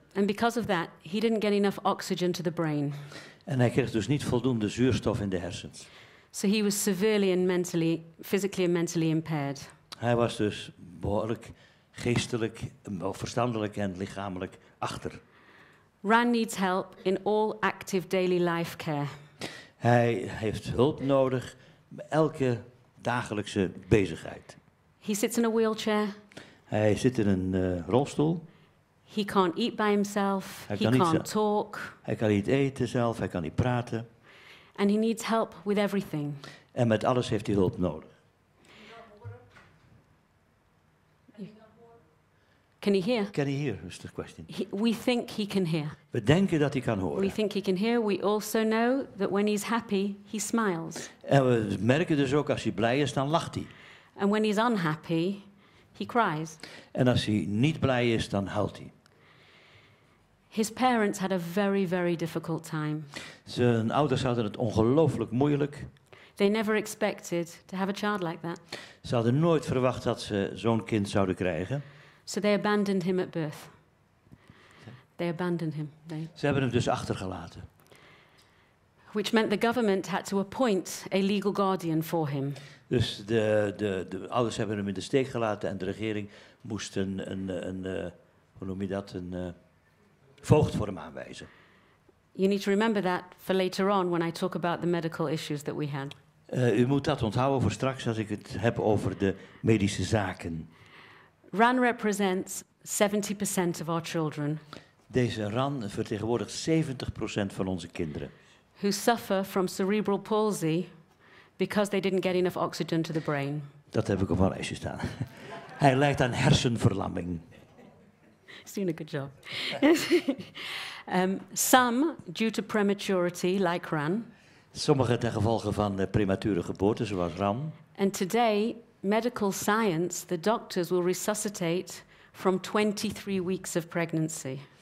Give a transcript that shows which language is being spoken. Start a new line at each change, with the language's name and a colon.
English: And because of that, he didn't get enough oxygen to the brain.
Dutch: En hij kreeg dus niet voldoende zuurstof in de hersens.
English: So he was severely and physically and mentally impaired.
Dutch: Hij was dus behoorlijk geestelijk, verstandelijk en lichamelijk achter.
English: Ran needs help in all active daily life care.
Dutch: Hij heeft hulp nodig bij elke dagelijkse bezigheid.
English: He sits in a wheelchair.
Dutch: Hij zit in een rolstoel.
English: He can't eat by himself.
Dutch: Hij
English: He
Dutch: kan niet
English: can't talk.
Dutch: Hij kan niet eten zelf, hij kan niet praten.
English: And he needs help with everything.
Dutch: En met alles heeft hij hulp nodig.
English: Can he hear? Can he hear, is the question. We think he can hear.
Dutch: We denken dat hij kan
English: We
Dutch: horen.
English: think he can hear. We also know that when he's happy, he smiles.
Dutch: En we merken dus ook, als hij blij is, dan lacht hij.
English: And when he's unhappy, he cries.
Dutch: En als hij niet blij is, dan huilt hij.
English: His parents had a very, very difficult time.
Dutch: Zijn ouders hadden het ongelooflijk moeilijk.
English: They never expected to have a child like that.
Dutch: Ze hadden nooit verwacht dat ze zo'n kind zouden krijgen.
English: So they abandoned him at birth. They abandoned him.
Dutch: Ze hebben hem dus achtergelaten.
English: Which meant the government had to appoint a legal guardian for him.
Dutch: Dus de ouders hebben hem in de steek gelaten en de regering moest een hoe noem je dat, een voogd voor hem aanwijzen.
English: You need to remember that for later on when I talk about the medical issues that we had.
Dutch: U moet dat onthouden voor straks als ik het heb over de medische zaken.
English: RAN represents 70% of our children
Dutch: Deze RAN vertegenwoordigt 70% van onze kinderen.
English: who suffer from cerebral palsy because they didn't get enough oxygen to the brain.
Dutch: Dat heb ik op een lijstje staan. Hij lijdt aan hersenverlamming.
English: He's doing a good job. Some due to prematurity, like RAN.
Dutch: Sommigen ten gevolge van premature geboorte, zoals RAN.
English: And today, medical science, the doctors will resuscitate from 23 weeks of pregnancy.